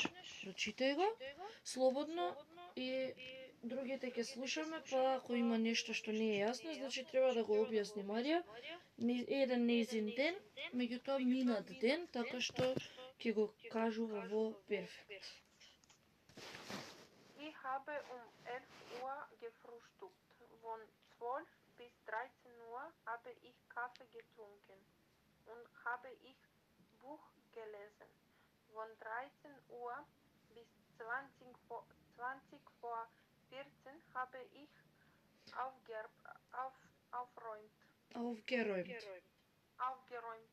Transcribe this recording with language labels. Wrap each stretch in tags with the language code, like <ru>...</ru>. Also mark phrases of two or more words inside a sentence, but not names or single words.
<mk>Прочитај го, слободно, и другите ќе слушаме, па ако има нешто што не е јасно, значи треба да го објасни Марија. Еден нејзин ден, меѓутоа минат ден, така што ќе го кажува во перфект.</mk> <de>Ich habe 11 Uhr gefrühstückt. Von 12 bis 13 Uhr habe ich Kaffee getrunken und habe ich Buch gelesen. Von 13 Uhr bis 20 vor 14 habe ich aufgeräumt.</de>